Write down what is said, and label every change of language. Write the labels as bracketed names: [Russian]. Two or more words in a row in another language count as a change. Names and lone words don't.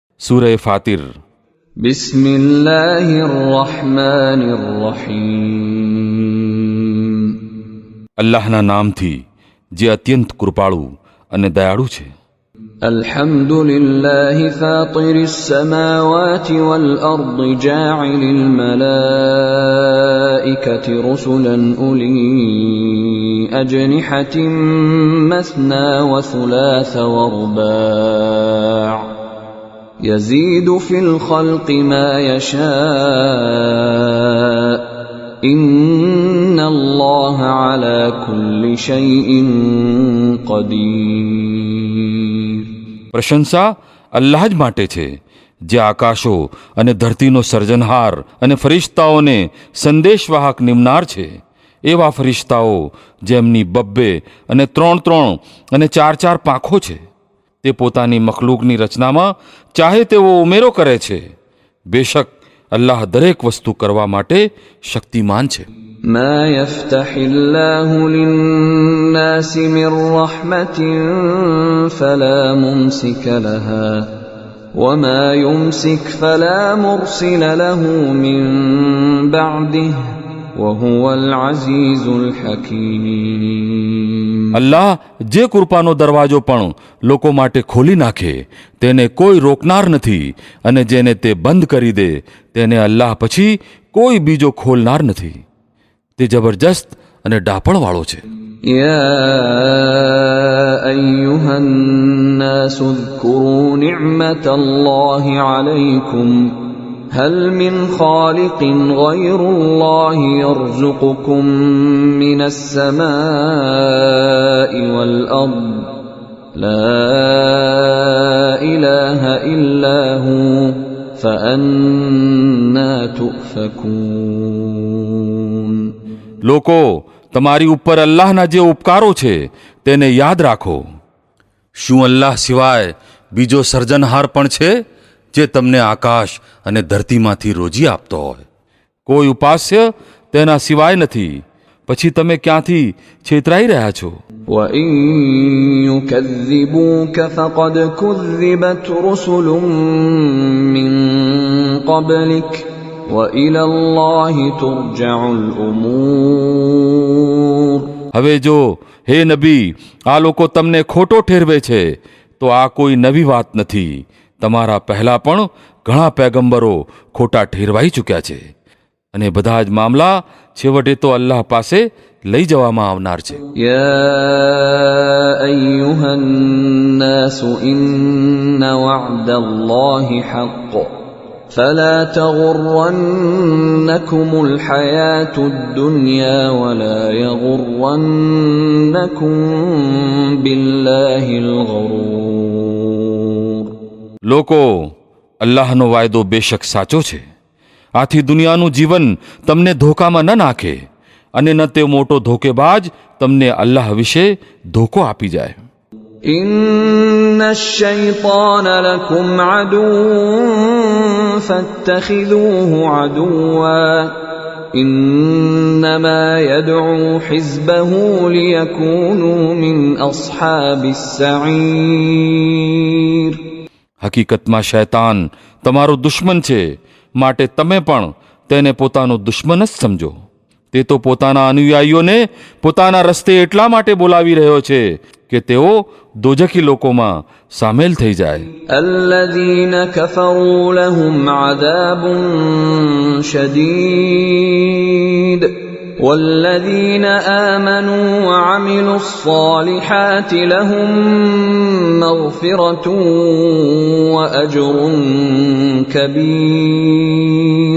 [Gujarati] સૂરહ ફાતિર. [Arabic] بسم الله الرحمن الرحيم. [Gujarati] અલ્લાહના નામથી જે અત્યંત કૃપાળુ અને દયાળુ છે. [Arabic] الحمد لله فاطر السماوات والأرض جاعل الملائكة رسلا أولي أجنحة مثنى وثلاث ورباع يزيد في الخلق ما يشاء إن الله على كل شيء قدير. [Gujarati] પ્રશંસા અલ્લાહ જ માટે છે, જે આકાશો અને ધરતીનો સર્જનહાર અને ફરિશ્તાઓને સંદેશવાહક નિમનાર છે. એવા ફરિશ્તાઓ જેમની 2 અને 3 અને 4 પાંખો છે. તે પોતાની મખલૂકની રચનામાં ચાહે તેવો ઉમેરો કરે છે. બેશક અલ્લાહ દરેક વસ્તુ કરવા માટે શક્તિમાન છે. [Arabic] ما يفتح الله للناس من رحمة فلا ممسك لها وما يمسك فلا مرسل له من بعده وهو العزيز الحكيم. [Gujarati] અલ્લાહ જે કૃપાનો દરવાજો પણ લોકો માટે ખોલી નાખે તેને કોઈ રોકનાર નથી, અને જેને તે બંધ કરી દે તેને અલ્લાહ પછી કોઈ બીજો ખોલનાર નથી. તે જબરજસ્ત અને ડાપણવાળો છે. [Arabic] يا أيها الناس اذكروا نعمة الله عليكم هل من خالق غير الله يرزقكم من السماء والأرض لا إله إلا هو فأنا تؤفكون. [Gujarati] લોકો, તમારી ઉપર અલ્લાહના જે ઉપકારો છે તેને યાદ રાખો. શું અલ્લાહ સિવાય બીજો સર્જનહાર પણ છે જે તમને આકાશ અને ધરતીમાંથી રોજી આપતો હોય? કોઈ ઉપાસ્ય તેના સિવાય નથી. પછી તમે ક્યાંથી છેતરાઈ રહ્યા છો? [Arabic] وَإِن يُكَذِّبُوكَ فَقَدْ كُذِّبَتْ رُسُلٌ مِّن قَبْلِكَ وَإِلَى اللَّهِ تُرْجَعُ الْأُمُورُ. [Gujarati] હવે જો હે નબી આ લોકો તમને ખોટો ઠેરવે છે તો આ કોઈ નવી વાત નથી. તમારા પહેલા પણ ઘણા પૈગંબરો ખોટા ઠેરવાઈ ચૂક્યા છે, અને બધા જ મામલા છેવટે તો અલ્લાહ પાસે લઈ જવામાં આવનાર છે. [Arabic] يَا أَيُّهَا النَّاسُ إِنَّ وَعْدَ اللَّهِ حَقٌّ فلا تغرنكم الحياة الدنيا ولا يغرنكم بالله الغرور. [Gujarati] લોકો, અલ્લાહનો વાયદો બેશક સાચો છે. આથી દુનિયાનું જીવન તમને ધોકામાં ન નાખે, અને ન તે મોટો ધોકેબાજ તમને અલ્લાહ વિશે ધોકો આપી જાય. [Arabic] إن الشيطان لكم عدو فاتخذوه عدوا إنما يدعو حزبه ليكونوا من أصحاب السعير. [Gujarati] હકીકતમાં શૈતાન તમારો દુશ્મન છે, માટે તમે પણ તેને પોતાનો દુશ્મન જ સમજો. તે તો પોતાના અનુયાયીઓને પોતાના રસ્તે એટલા માટે બોલાવી રહ્યો છે કે તેઓ દોજખી લોકોમાં સામેલ થઈ જાય. [Arabic] الذين كفروا لهم عذاب شديد والذين آمنوا وعملوا الصالحات لهم مغفرة وأجر كبير.